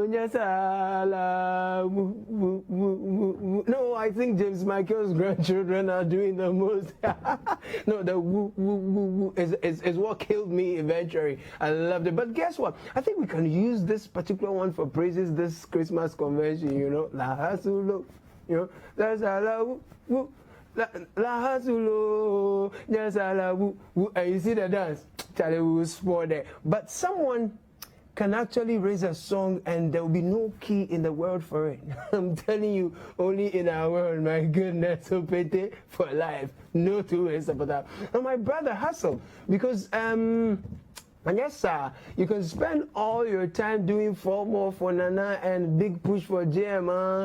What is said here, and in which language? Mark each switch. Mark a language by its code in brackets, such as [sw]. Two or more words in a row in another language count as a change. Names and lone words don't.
[en] No, I think James Michael's grandchildren are doing the most. No, the woo, woo, woo, woo is what killed me eventually. I loved it. But guess what? I think we can use this particular one for praises this Christmas convention, you know. La hasulo, you know. That's a la woo, woo. La hasulo, just a la woo, woo. And you see the dance? Charlie will spoil there. But someone can actually raise a song and there will be no key in the world for it. I'm telling you, only in our world, my goodness, so pete for life. No two ways about that. And my brother hustle, because and yes, sir, you can spend all your time doing 4 more for Nana and big push for JMA.